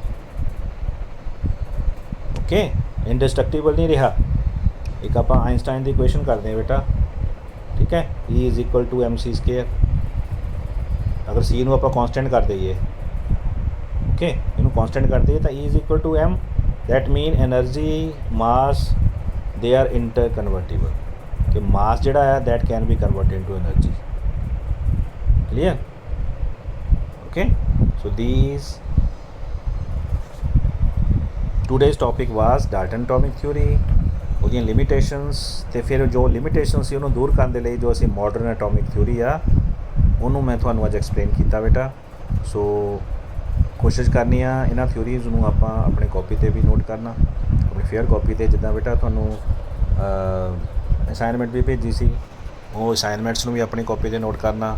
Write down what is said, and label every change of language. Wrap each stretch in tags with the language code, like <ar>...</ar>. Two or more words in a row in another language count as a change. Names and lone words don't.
<en>okay, indestructible</en> <pa>ਨਹੀਂ ਰਿਹਾ। ਇੱਕ ਆਪਾਂ ਆਇਨਸਟਾਈਨ ਦੀ ਇਕੁਏਸ਼ਨ ਕਰਦੇ ਹਾਂ ਬੇਟਾ। ਠੀਕ ਹੈ,</pa> <en>E is equal to MC square.</en> <pa>ਅਗਰ C ਨੂੰ ਆਪਾਂ ਕੌਂਸਟੈਂਟ ਕਰ ਦਈਏ, ਓਕੇ, ਇਹਨੂੰ ਕੌਂਸਟੈਂਟ ਕਰ ਦਈਏ ਤਾਂ</pa> <en>E is equal to M. that mean energy mass they are interconvertible कि mass</en> <pa>ਜਿਹੜਾ ਹੈ</pa> <en>that can be converted into energy। clear? okay, so these today's topic was Dalton atomic theory,</en> <pa>ਉਹਦੀਆਂ ਲਿਮਿਟੇਸ਼ਨਸ, ਅਤੇ ਫਿਰ ਜੋ ਲਿਮਿਟੇਸ਼ਨ ਸੀ ਉਹਨੂੰ ਦੂਰ ਕਰਨ ਦੇ ਲਈ ਜੋ ਅਸੀਂ</pa> <en>modern atomic theory</en> <pa>ਆ ਉਹਨੂੰ ਮੈਂ ਤੁਹਾਨੂੰ ਅੱਜ ਐਕਸਪਲੇਨ ਕੀਤਾ ਬੇਟਾ। ਸੋ ਕੋਸ਼ਿਸ਼ ਕਰਨੀ ਆ ਇਹਨਾਂ ਥਿਊਰੀਜ਼ ਨੂੰ ਆਪਾਂ ਆਪਣੇ ਕਾਪੀ 'ਤੇ ਵੀ ਨੋਟ ਕਰਨਾ, ਆਪਣੀ</pa> <en>fair copy</en> <pa>'ਤੇ। ਜਿੱਦਾਂ ਬੇਟਾ ਤੁਹਾਨੂੰ ਅਸਾਈਨਮੈਂਟ ਵੀ ਭੇਜੀ ਸੀ, ਉਹ ਅਸਾਈਨਮੈਂਟਸ ਨੂੰ ਵੀ ਆਪਣੀ ਕਾਪੀ 'ਤੇ ਨੋਟ ਕਰਨਾ।</pa>